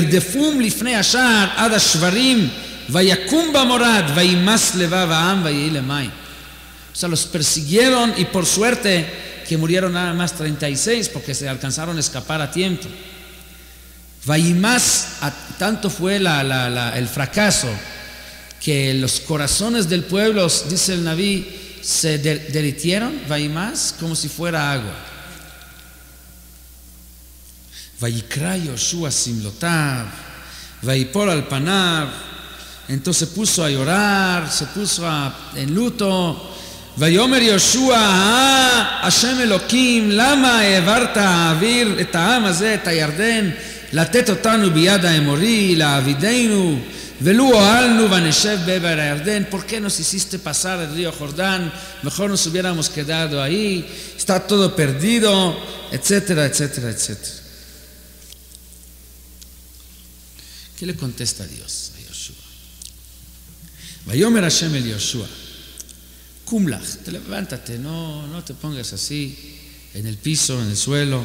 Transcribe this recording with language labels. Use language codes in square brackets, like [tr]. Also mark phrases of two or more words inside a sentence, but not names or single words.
[es] O sea, los persiguieron y por suerte que murieron nada más 36 porque se alcanzaron a escapar a tiempo. Tanto fue el fracaso que los corazones del pueblo, dice el Naví, se derritieron, más como si fuera agua. [he] ויקרע יהושע שמלותיו, ויפול על פניו. [es] Entonces se puso a llorar, se puso en luto. [he] ויאמר יהושע, השם אלוקים, למה העברת האוויר את העם הזה, את הירדן, לתת אותנו ביד האמורי, להעבידנו, ולו הועלנו ונשב בעבר הירדן. [es] ¿Por qué nos hiciste pasar el río Jordán? Mejor nos hubiéramos quedado ahí, está todo perdido, etcétera, etcétera, etcétera. ¿Qué le contesta Dios a Yoshua? [he] ויאמר השם אל יהושע, קום לך, [es] te levántate, no te pongas así en el piso, en el suelo.